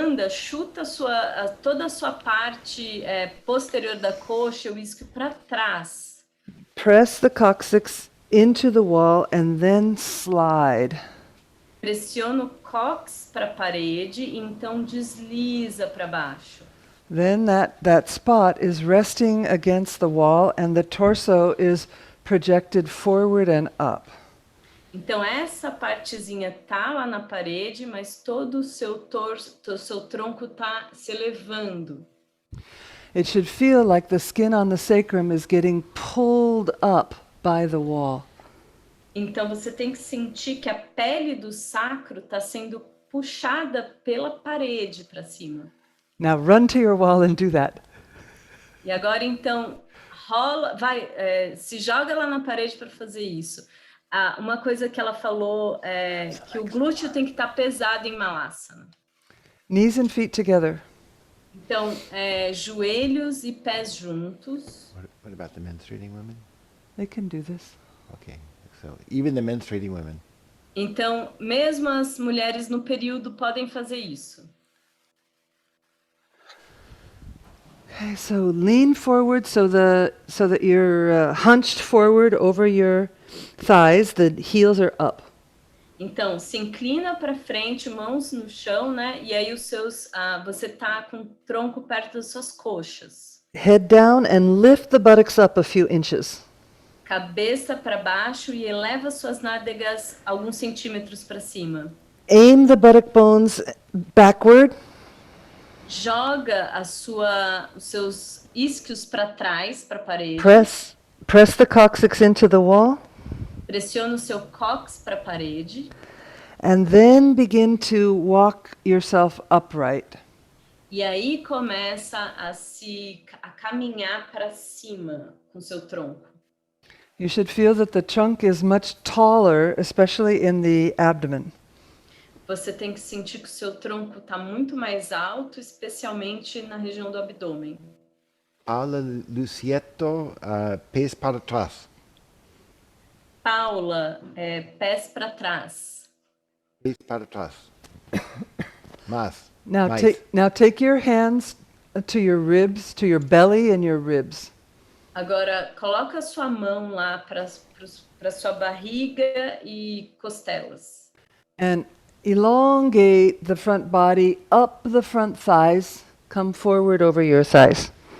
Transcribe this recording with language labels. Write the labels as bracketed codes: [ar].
[pt] Chuta toda a sua parte posterior da coxa, o isquio para trás. [en] Press the coccyx into the wall and then slide. [pt] Pressiona o cóccix para a parede e então desliza para baixo. [en] Then that spot is resting against the wall and the torso is projected forward and up. [pt] Então essa partezinha tá lá na parede, mas todo o seu torso, o seu tronco tá se elevando. [en] It should feel like the skin on the sacrum is getting pulled up by the wall. [pt] Então você tem que sentir que a pele do sacro está sendo puxada pela parede para cima. [en] Now run to your wall and do that. [pt] E agora então rola, se joga lá na parede para fazer isso. Uma coisa que ela falou é que o glúteo tem que estar pesado em Malasana. [en] Knees and feet together. [pt] Então, joelhos e pés juntos. [en] What about the menstruating women? They can do this. Okay, so even the menstruating women. [pt] Então, mesmo as mulheres no período podem fazer isso. [en] Okay, so lean forward so that you're hunched forward over your thighs. The heels are up. [pt] Então, se inclina para frente, mãos no chão, né? E aí você tá com o tronco perto das suas coxas. [en] Head down and lift the buttocks up a few inches. [pt] Cabeça para baixo e eleva suas nádegas alguns centímetros para cima. [en] Aim the buttock bones backward. [pt] Joga os seus isquios para trás, para a parede. [en] Press the coccyx into the wall. [pt] Pressiona o seu cóccix para a parede. [en] And then begin to walk yourself upright. [pt] E aí começa a caminhar para cima com seu tronco. [en] You should feel that the trunk is much taller, especially in the abdomen. [pt] Você tem que sentir que o seu tronco está muito mais alto, especialmente na região do abdômen. Paula Lucieto, pés para trás. Paula, pés para trás. Pés para trás. Mais. [en] Now [pt] mais. [en] take your hands to your ribs, to your belly and your ribs. [pt] Agora, coloca a sua mão lá para sua barriga e costelas. [en] And elongate the front body up the front thighs. Come forward over your thighs.